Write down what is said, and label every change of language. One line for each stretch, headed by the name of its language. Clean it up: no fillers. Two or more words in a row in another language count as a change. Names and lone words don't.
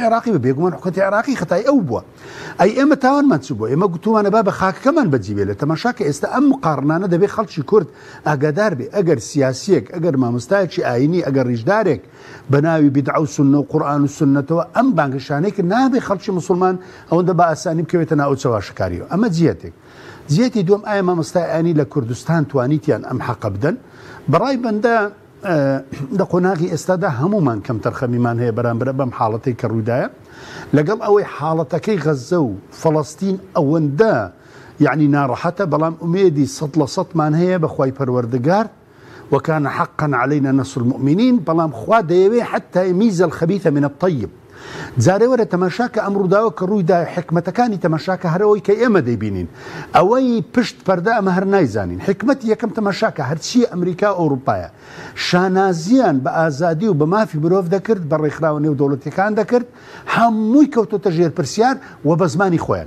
Central Kurdish: عێراقی بە بێگومان حکوومەتی عێراقی خەتای ئەو بووە ئەی ئێمە تاوانمان چ بووە ئێمە گوتومانە با بە خاکەکەمان بەجیبێ لە تەماشاکە ئێستا ئەم مقارنانە دەبێت خەڵکی کورد ئاگادار بێ ئەگەر سیاسیەک ئەگەر مامۆستایەکی ئاینی ئەگەر ڕیژدارێک بە ناوی بیدعە و سونە و قورئان و سونەتەوە ئەم بانگەشانەی کە نابێ خەڵکی مسلمان ئەوەندە بە ئاسانی بکەوێتە ناو چاواشکاریەوە ئەمە جیەتێک جیەتی دوم ئایا مامۆستای ئاینی لە کوردستان توانیتیان ئەم حەقە بدەن بەڕای بەندە لە قۆناغی ئێستادا هەمومان کەم تەرخەمیمان هەیە بەرامبەر بەم حاڵەتەی کە ڕوویدایە لەگەڵ ئەوەی حاڵەتەکەی غەزە و فەڵەستین ئەوەندە یعنی ناڕەحەتە بەڵام ئومێدی 100% مان هەیە بەخوای پەروەردگار
Arabic: وكان حقا علينا نصر المؤمنين
Central Kurdish: بلام خوا دەیەوێ
Arabic: حتى يميز الخبيث من الطيب
Central Kurdish: جارێ وەرە تەماشاکە ئەم ڕووداوە کە ڕوویدا حکمەتەکانی تەماشاکە هەرەوەی کە ئێمە دەیبینین ئەوەی پشت پەردە ئەمە هەر نایزانین. حکمەتی یەکەم تەماشاکە هەرچی ئەمریکا ئەوروپایە شانازیان بە ئازادی و بە مافی مرۆڤ دەکرد، بە ڕێکخراوە نێودەوڵەتیەکان دەکرد، هەمووی کەوتۆتە ژێر پرسیار و بە زمانی خۆیان.